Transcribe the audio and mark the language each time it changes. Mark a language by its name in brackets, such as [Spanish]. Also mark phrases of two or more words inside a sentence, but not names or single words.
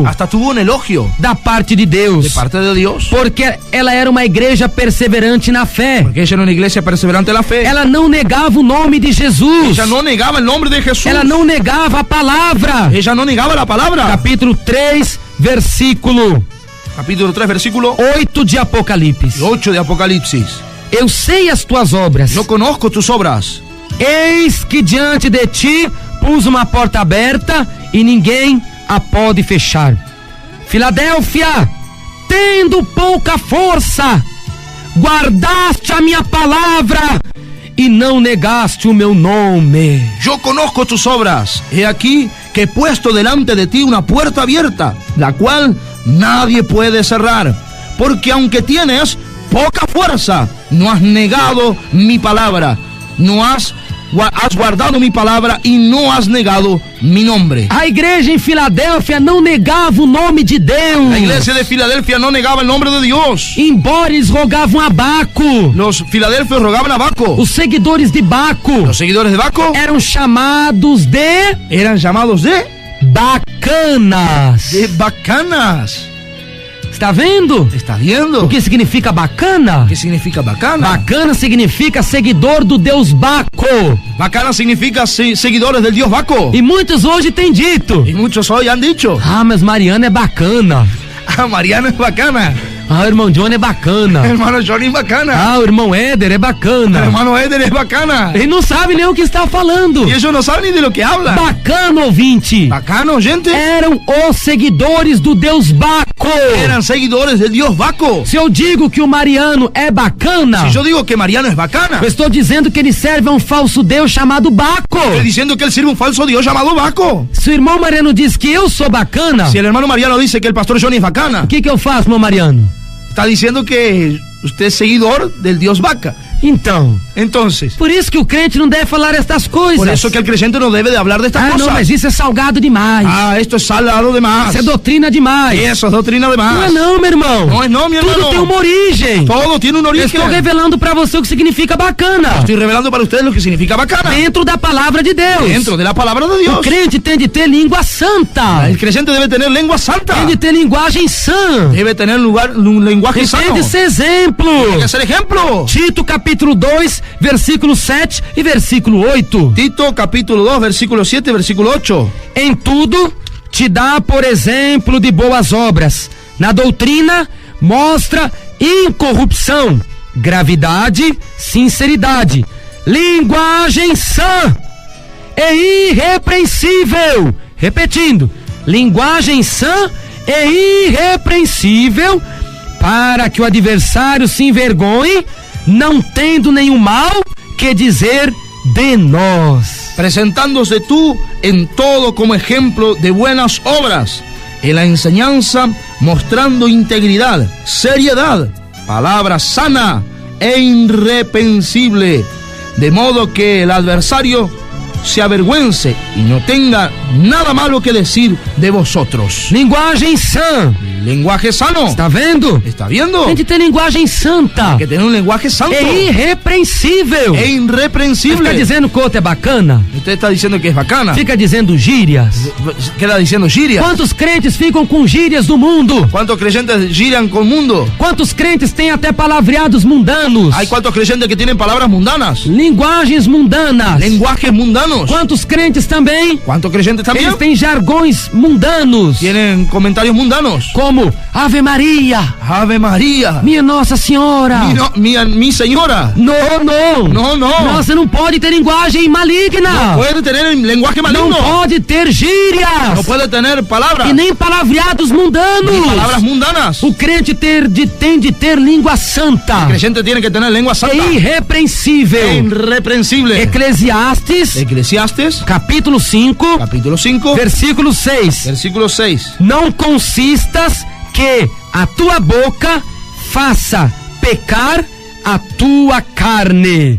[Spanish] hasta tuvo un elogio [Portuguese] da parte de de Deus, [Spanish] parte de Dios. [Portuguese] porque ela era uma igreja perseverante na fé. [Spanish] Porque ella era una iglesia perseverante en la fe. [Portuguese] Ela não negava o nome de Jesus. [Spanish] Ella no negaba el nombre de Jesús. [Portuguese] Ela não negava a palavra. [Spanish] Ella no negaba la palabra. [Portuguese] Capítulo 3, versículo [Spanish] Capítulo 3, versículo [Portuguese] 8 de Apocalipse. [Spanish] 8 de Apocalipsis. [Portuguese] Eu sei as tuas obras. [Spanish] Yo conozco tus obras. [Portuguese] Eis que diante de ti pus uma porta aberta e ninguém a pode fechar. Filadélfia, tendo pouca força, guardaste a minha palavra e não negaste o meu nome. [Spanish] Yo conozco tus obras. He aquí que he puesto delante de ti una puerta abierta, la cual nadie puede cerrar. Porque aunque tienes poca fuerza, no has negado mi palabra. Has guardado mi palabra y no has negado mi nombre. [Portuguese] A igreja em Filadélfia não negava o nome de Deus. [Spanish] La iglesia de Filadelfia no negaba el nombre de Dios. [Portuguese] Embora eles rogavam a Baco, [Spanish] Los filadelfios rogaban a Baco. [Portuguese] os seguidores de Baco [Spanish] Los seguidores de Baco [Portuguese] eram chamados [Spanish] eran llamados de [Portuguese] bacanas. [Spanish] bacanas. [Portuguese] Está vendo? [Spanish] ¿Está viendo? [Portuguese] O que significa bacana? [Spanish] ¿Qué significa bacana? [Portuguese] Bacana significa seguidor do Deus Baco. [Spanish] Bacana significa seguidores del dios Baco. [Portuguese] E muitos hoje têm dito: [Spanish] Y muchos hoy han dicho: [Portuguese] ah, mas Mariana é bacana. [Spanish] ah, Mariana es bacana. [Portuguese] Ah, o irmão Johnny é bacana. [Spanish] Hermano Johnny es bacana. [Portuguese] Ah, o irmão Éder é bacana. [Spanish] Hermano Eder es bacana. [Portuguese] Ele não sabe nem o que está falando. [Spanish] Y ellos no saben ni de lo que hablan. [Portuguese] Bacana, ouvinte. [Spanish] Bacano, gente. [Portuguese] Eram os seguidores do Deus Baco. [Spanish] Eran seguidores del dios Baco. [Portuguese] Se eu digo que o Mariano é bacana, [Spanish] Si yo digo que Mariano es bacana, [Portuguese] eu estou dizendo que ele serve a um falso Deus chamado Baco. [Spanish] estoy diciendo que él sirve un falso dios llamado Baco. [Portuguese] Se o irmão Mariano diz que eu sou bacana, [Spanish] Si el hermano Mariano dice que el pastor Johnny es bacana, [Portuguese] o que eu faço, irmão Mariano? [Spanish] está diciendo que usted es seguidor del dios Baca. [Portuguese] Então, [Spanish] Entonces, [Portuguese] por isso que o crente não deve falar estas coisas. [Spanish] por eso que el creyente no debe de hablar de estas Ah, cosas. [Portuguese] não, mas isso é salgado demais. [Spanish] Ah, esto es salado de más. [Portuguese] Isso é doutrina demais. [Spanish] Eso es doctrina de [Portuguese] Não [Spanish] más. [Portuguese] é não, meu irmão. [Spanish] No es no, mi [Portuguese] Tudo [Spanish] hermano. [Portuguese] tem uma origem. [Spanish] Todo tiene un [Portuguese] Eu [Spanish] origen. [Portuguese] estou revelando para você o que significa bacana. [Spanish] Estoy revelando para ustedes lo que significa bacana. [Portuguese] Dentro da palavra de Deus. [Spanish] Dentro de la palabra de [Portuguese] O [Spanish] Dios. [Portuguese] crente tem de ter língua santa. [Spanish] El creyente debe tener lengua santa. [Portuguese] Tem de ter linguagem sã. [Spanish] Debe tener un lenguaje [Portuguese] E [Spanish] sano. [Portuguese] tem de ser exemplo. [Spanish] Tiene que ser ejemplo. [Portuguese] Tito capítulo 2, versículo 7 e versículo 8. [Spanish] Tito capítulo 2, versículo 7, versículo 8. [Portuguese] Em tudo te dá por exemplo de boas obras. Na doutrina mostra incorrupção, gravidade, sinceridade, linguagem sã e irrepreensível. Repetindo, linguagem sã e irrepreensível, para que o adversário se envergonhe, não tendo nenhum mal que dizer de nós. [Spanish] Presentándose tú en todo como ejemplo de buenas obras, en la enseñanza mostrando integridad, seriedad, palabra sana e irreprensible, de modo que el adversario se avergüence y no tenga nada malo que decir de vosotros. [Portuguese] Linguagem sã. [Spanish] Lenguaje sano. [Portuguese] Está vendo? [Spanish] ¿Está viendo? [Portuguese] Tem de ter linguagem santa. [Spanish] Que tener un lenguaje santo [Portuguese] É irrepreensível. [Spanish] e irreprensible. [Portuguese] Fica dizendo que o outro é bacana. [Spanish] Usted está diciendo que es bacana. [Portuguese] Fica dizendo gírias. [Spanish] Queda diciendo giria. [Portuguese] Quantos crentes ficam com gírias do mundo? [Spanish] ¿Cuántos creyentes giran con el mundo? [Portuguese] Quantos crentes têm até palavreados mundanos? [Spanish] Hay cuántos creyentes que tienen palabras mundanas. [Portuguese] Linguagens mundanas. [Spanish] Lenguajes mundanos. [Portuguese] Quantos crentes também? [Spanish] ¿Cuántos creyentes también [Portuguese] Eles têm jargões mundanos. [Spanish] tienen comentarios mundanos? [Portuguese] Como Ave Maria, [Spanish] Ave María. [Portuguese] minha Nossa Senhora. [Spanish] Mi señora. [Portuguese] Não, não. [Spanish] No, no. [Portuguese] Você não pode ter linguagem maligna. [Spanish] Puede tener lenguaje [Portuguese] Não [Spanish] maligno. [Portuguese] pode ter gírias. [Spanish] No puede tener palabras. [Portuguese] E nem palavreados mundanos. [Spanish] Ni palabras mundanas. [Portuguese] O crente tem de ter língua santa. [Spanish] El creyente tiene que tener lengua santa. [Portuguese] É irrepreensível. [Spanish] Irreprensible. [Portuguese] Eclesiastes, [Spanish] Eclesiastes, [Portuguese] capítulo 5, [Spanish] capítulo 5, [Portuguese] versículo 6. [Spanish] versículo 6. [Portuguese] Não consistas que a tua boca faça pecar a tua carne.